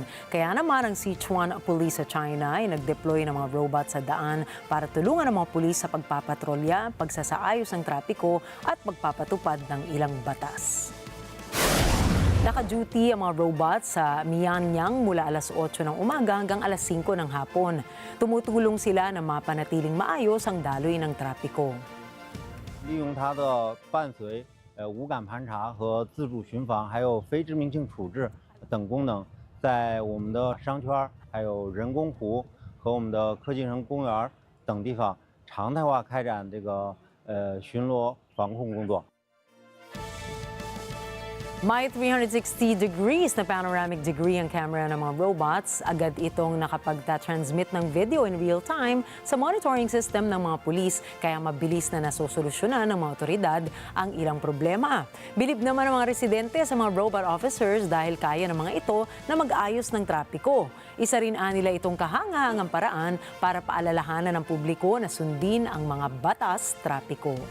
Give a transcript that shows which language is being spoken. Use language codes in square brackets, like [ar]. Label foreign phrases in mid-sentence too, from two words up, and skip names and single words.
[tl] Kaya naman ang Sichuan Police sa China ay nag-deploy ng mga robot sa daan para tulungan ang mga pulis sa pagpapatrolya, pagsasaayos ng trapiko at pagpapatupad ng ilang batas. Naka-duty ang mga robots sa Mianyang mula alas 8 ng umaga hanggang alas 5 ng hapon. Tumutulong sila na mapanatiling maayos ang daloy ng trapiko. [zh] 利用它的伴随、无感盘查和自主巡防，还有非致命性处置等功能，在我们的商圈、还有人工湖和我们的科技城公园等地方常态化开展这个巡逻防控工作。 [tl] May 360 degrees na [en] panoramic degree [tl] ang camera ng mga robots. Agad itong nakapagta-transmit ng video [en] in real time [tl] sa [en] monitoring system [tl] ng mga pulis, kaya mabilis na nasosolusyonan ng mga otoridad ang ilang problema. Bilib naman ng mga residente sa mga [en] robot officers [tl] dahil kaya ng mga ito na mag-ayos ng trapiko. Isa rin nila itong kahangahangang paraan para paalalahanan ng publiko na sundin ang mga batas trapiko.